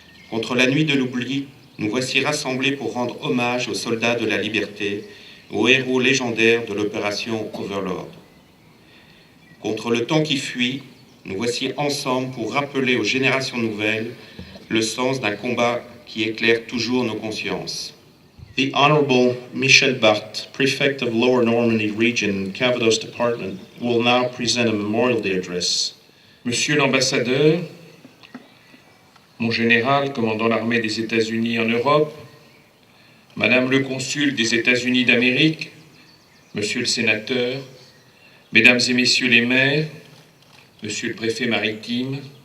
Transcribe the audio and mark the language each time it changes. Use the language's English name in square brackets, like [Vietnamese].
[French] Contre la nuit de l'oubli, nous voici rassemblés pour rendre hommage aux soldats de la liberté, aux héros légendaires de l'opération Overlord. Contre le temps qui fuit, nous voici ensemble pour rappeler aux générations nouvelles le sens d'un combat qui éclaire toujours nos consciences. [English] The Honorable Michel Barthes, Prefect of Lower Normandy Region, Calvados Department, will now present a Memorial Day address. [French] Monsieur l'ambassadeur, mon général commandant l'armée des États-Unis en Europe, Madame le consul des États-Unis d'Amérique, Monsieur le sénateur, Mesdames et Messieurs les maires, Monsieur le préfet maritime,